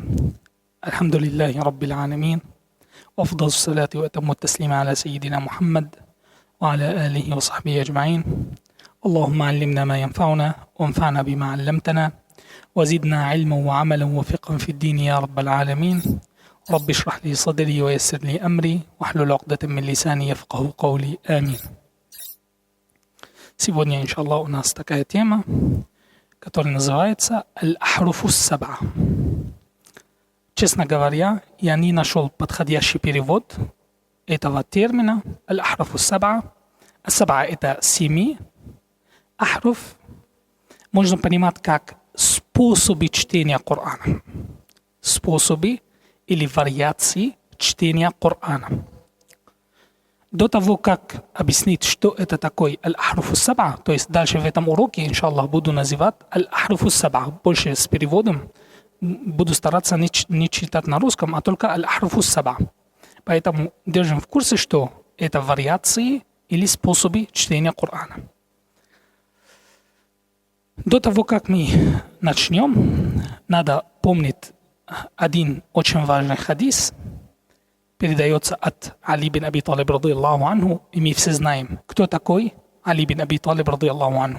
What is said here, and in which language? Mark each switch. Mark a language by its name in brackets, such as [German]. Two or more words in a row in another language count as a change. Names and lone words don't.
[Arabic] الحمد لله رب العالمين، وأفضل الصلاة وأتم التسليم على سيدنا محمد وعلى آله وصحبه أجمعين. اللهم علمنا ما ينفعنا وانفعنا بما علمتنا وزدنا علما وعملا وفقها في الدين يا رب العالمين. رب اشرح لي صدري ويسر لي أمري واحلل عقدة من لساني يفقهوا قولي. Амин. [Russian] Сегодня, иншаллах, у нас такая тема, которая называется [Arabic] «الأحرف السبعة». [Russian] Честно говоря, я не нашел подходящий перевод этого термина [Arabic] «الأحرف السبعة». [Russian] Ас-Саб'а – это 7. Ахруф можно понимать как способы чтения Корана. Способы или вариации чтения Корана. До того, как объяснить, что это такое [Arabic] الأحرف السبعة, [Russian] то есть дальше в этом уроке, иншаллах, буду называть [Arabic] الأحرف السبعة, [Russian] больше с переводом, буду стараться не читать на русском, а только [Arabic] الأحرف السبعة. [Russian] Поэтому держим в курсе, что это вариации или способы чтения Корана. До того, как мы начнем, надо помнить один очень важный хадис. Передается от Али бин Аби Талиб [Arabic] رضي الله عنه, [Russian] и мы все знаем, кто такой Али бин Аби Талиб [Arabic] رضي الله عنه.